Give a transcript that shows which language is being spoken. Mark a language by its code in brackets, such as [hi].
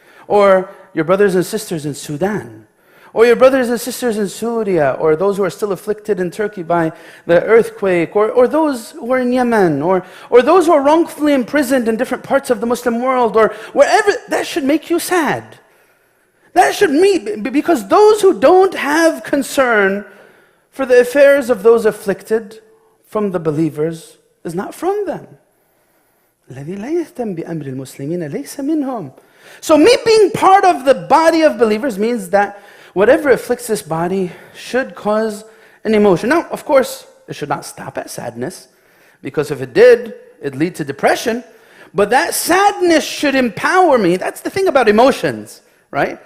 [en] or your brothers and sisters in Sudan, or your brothers and sisters in Syria, or those who are still afflicted in Turkey by the earthquake, or those who are in Yemen, or those who are wrongfully imprisoned in different parts of the Muslim world, or wherever, that should make you sad. That should because those who don't have concern for the affairs of those afflicted from the believers is not from them. [ar] الذي لا يهتم بأمر المسلمين ليس منهم. [en] So me being part of the body of believers means that whatever afflicts this body should cause an emotion. Now, of course, it should not stop at sadness, because if it did, it'd lead to depression. But that sadness should empower me. That's the thing about emotions, right?